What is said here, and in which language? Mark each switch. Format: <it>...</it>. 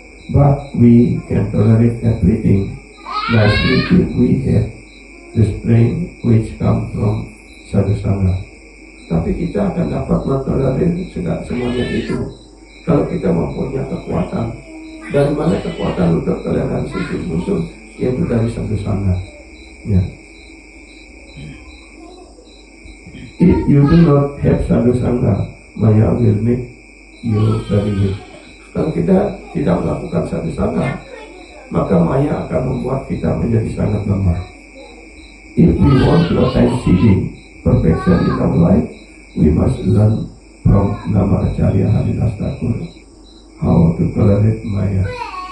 <en>But we can tolerate everything, like if we have the strength which comes from sadhusanga.</en> <id>Tapi kita akan dapat mentolerir semuanya itu kalau kita mempunyai kekuatan. Dari mana kekuatan untuk toleransi itu muncul? Yaitu dari satu sangga. Ya.</id> <en>If you do not have satu sangga, Maya will make you very weak.</en> <id>Kalau kita tidak melakukan satu sangga, maka Maya akan membuat kita menjadi sangat lemah.</id> <en>If we want to attain seeing perfection in our life, we must learn from Namacharya Haridas Thakur how to tolerate Maya.</en>